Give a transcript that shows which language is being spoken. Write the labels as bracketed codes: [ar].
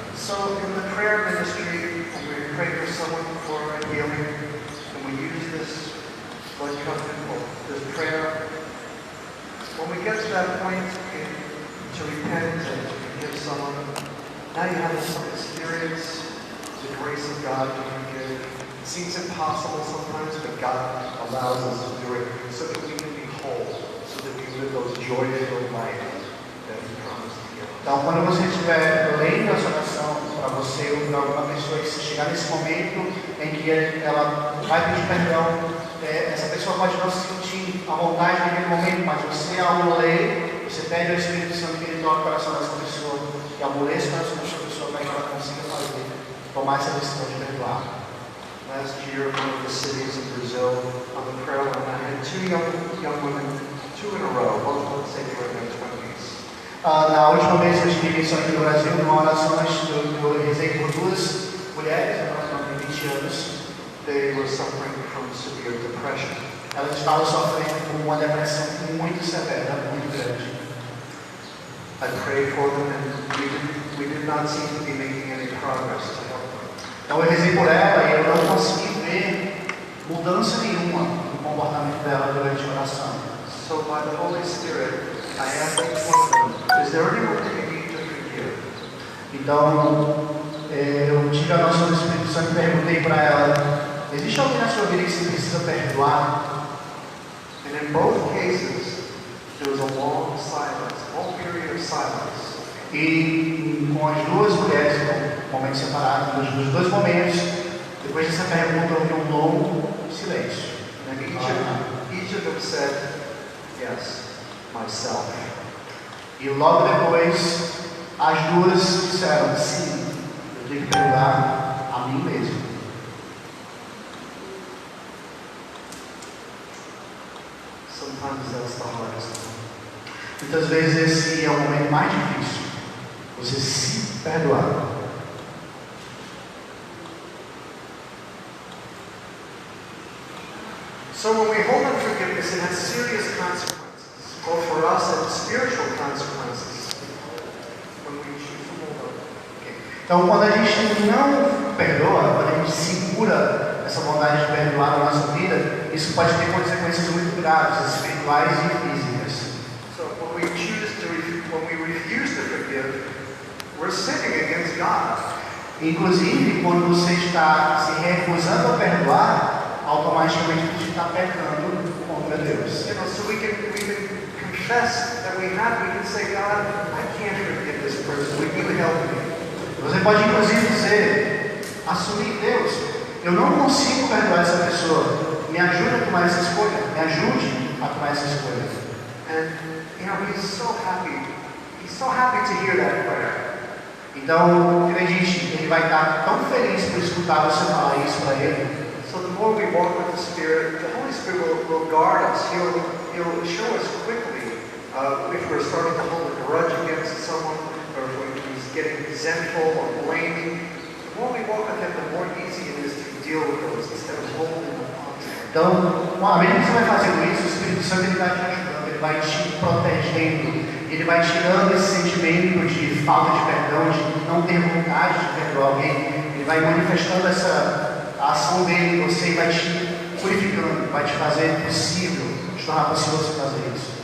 [en] So in the prayer ministry, when we pray for someone for a healing, and we use this blood covenant, or this prayer, when we get to that point to repent and to forgive someone, now you have some experience the grace of God to forgive. It seems impossible sometimes, but God allows us to do it so that we can be whole, so that we live those joy-filled life that He promised to give us. [pt] Então, quando você estiver lendo essa oração para você ou para alguma pessoa que se chegar nesse momento em que ela vai pedir perdão, essa pessoa pode não se sentir à vontade naquele momento, mas você, ao ler, você pede ao Espírito Santo que ele toque o coração dessa pessoa, que amoleça o coração dessa pessoa para que ela consiga fazer, tomar essa decisão de perdoar. [en] Last year, one of the cities in Brazil, on the prayer line, I had two young women, two in a row, both say they were in their 20s. [pt] Na última vez que eu estive isso aqui no Brasil, numa oração, eu rezei por duas mulheres, elas têm 20 anos. [en] They were suffering from severe depression. [pt] Elas estavam sofrendo com uma depressão muito severa, muito grande. [en] I prayed for them, and we did not seem to be making any progress to help them. [pt] Então eu rezei por ela e eu não consegui ver mudança nenhuma no comportamento dela durante a oração. [en] So by the Holy Spirit, I asked each one of them, is there anyone that you need to forgive? [pt] Então eu tive a noção do Espírito Santo e perguntei para ela, existe alguém na sua vida que você precisa perdoar? [en] And in both cases, there was a long silence, a long period of silence. [pt] E com as duas mulheres, no momento separado, nos dois momentos, depois dessa pergunta, houve um longo silêncio. [en] And each of them said, yes, myself. [pt] E logo depois, as duas disseram, sim, eu tenho que perdoar a mim mesmo. [en] Sometimes that's the hardest one. [pt] Muitas vezes esse é o momento mais difícil, você se perdoar. [en] So when we hold unforgiveness, it has serious consequences, both for us and spiritual consequences. When we choose to hold on. [pt] Então, quando a gente não perdoa, quando a gente segura essa vontade de perdoar na nossa vida, isso pode ter consequências muito graves, espirituais e físicas. [en] So when we refuse to forgive, we're sinning against God. [pt] Inclusive, quando você está se recusando a perdoar, automaticamente você está pecando contra Deus. [en] You know, so we can confess that we can say, God, I can't forgive this person. Will you help me? [pt] Você pode inclusive dizer, assumir, Deus, eu não consigo perdoar essa pessoa. Me ajude a tomar essa escolha. Me ajude a tomar essa escolha. [en] And you know, he's so happy. He's so happy to hear that prayer. [pt] Então, acredite, ele vai estar tão feliz por escutar você falar isso para ele. [en] So the more we walk with the Spirit will guard us. He'll show us quickly if we're starting to hold a grudge against someone, or if he's getting resentful or blaming. The more we walk with him, the more easy it is to deal with those instead of holding them on to him. [pt] Então, à medida que você vai fazendo isso, o Espírito Santo ele vai te ajudando, ele vai te protegendo, ele vai tirando esse sentimento de falta de perdão, de não ter vontade de perdoar alguém, ele vai manifestando a ação dele em você e vai te purificando, vai te fazer possível, te tornar possível você fazer isso.